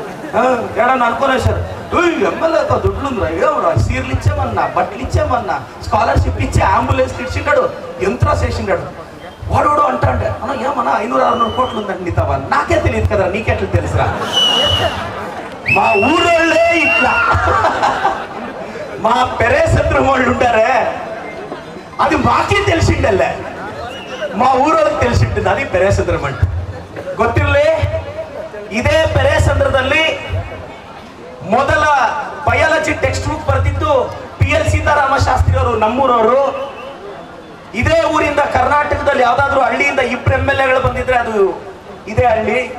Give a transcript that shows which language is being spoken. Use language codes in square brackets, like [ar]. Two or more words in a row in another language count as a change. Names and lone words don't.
[te] ఏడన్నా అనుకున్నా సార్ ఎమ్మెల్యేతో దుడ్లుందిరా ఏమరా సీర్లు ఇచ్చామన్నా బట్టలు ఇచ్చామన్నా స్కాలర్షిప్ ఇచ్చే అంబులెన్స్ ఇచ్చిండాడు ఎంత్రాస్ వేసిండాడు వాడు అంటాండే అన్న ఏమన్నా 500-600 కోట్లు ఉందండి నీ తవా నాకే తెలియదు కదా నీకెట్లా తెలుసురా మా ఊరోళ్ళే ఇట్లా మా పెరేసత్రం వాళ్ళు ఉంటారే అది మాకే తెలిసిండల్లే మా ఊరోళ్ళకి తెలిసింటుంది అది [kn] పెರೇಸಂದ್ರಂ ಅಂತ ಗೊತ್ತಿರಲಿ ಇದೇ ಪೆರೇಸಂದ್ರದಲ್ಲಿ ಮೊದಲ [en] biology text book [kn] ಬರೆದಿದ್ದು PL ಸೀತಾರಾಮ ಶಾಸ್ತ್ರಿ ಅವರು ನಮ್ಮೂರವರು ಇದೇ ಊರಿಂದ ಕರ್ನಾಟಕದಲ್ಲಿ ಯಾವ್ದಾದ್ರು ಹಳ್ಳಿಯಿಂದ 2 MLAಗಳು ಬಂದಿದ್ರೆ ಅದು ಇದೇ ಹಳ್ಳಿ